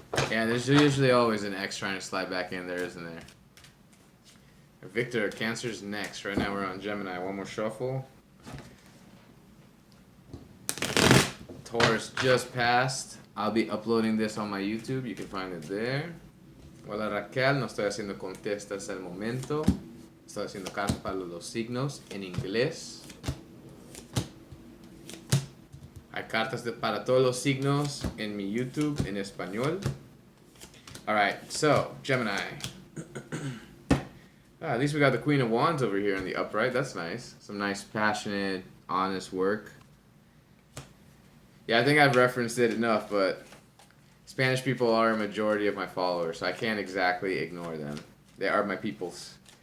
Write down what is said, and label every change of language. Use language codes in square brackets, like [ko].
[en] Yeah, there's usually always an X trying to slide back in there, isn't there? Victor, Cancer's next. Right now we're on Gemini. One more shuffle. Taurus just passed. I'll be uploading this on my YouTube. You can find it there. [es] Hola Raquel, no estoy haciendo contestas al momento. Estoy haciendo cartas para los signos en inglés. Hay cartas para todos los signos en mi YouTube en español. [en] Alright, so, Gemini. At least we got the Queen of Wands over here in the upright. That's nice. Some nice, passionate, honest work. Yeah, I think I've referenced it enough, but Spanish people are a majority of my followers, so I can't exactly ignore them. They are my peoples.